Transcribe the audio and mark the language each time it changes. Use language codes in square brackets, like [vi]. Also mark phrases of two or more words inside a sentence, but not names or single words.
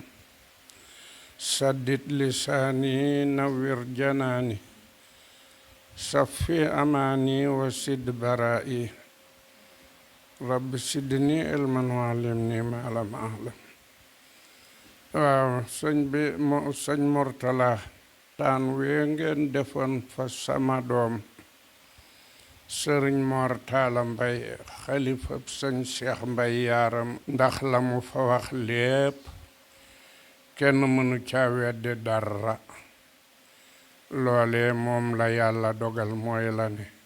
[ar] سدد لساني نوّر جناني صفي أماني وسد برائي رب سدني علما وعلمني ما لم أعلم. [wo] waaw sëñ Mourtala taan wee ngeen defoon fa sama doom sëriñ Mor Talla Mbaye xalifab sëñ Cheikh Mbaye Yaram ndax la mu fa wax lépp kenn mënu caa weddi dara loole moom la yàlla dogal mooy la ne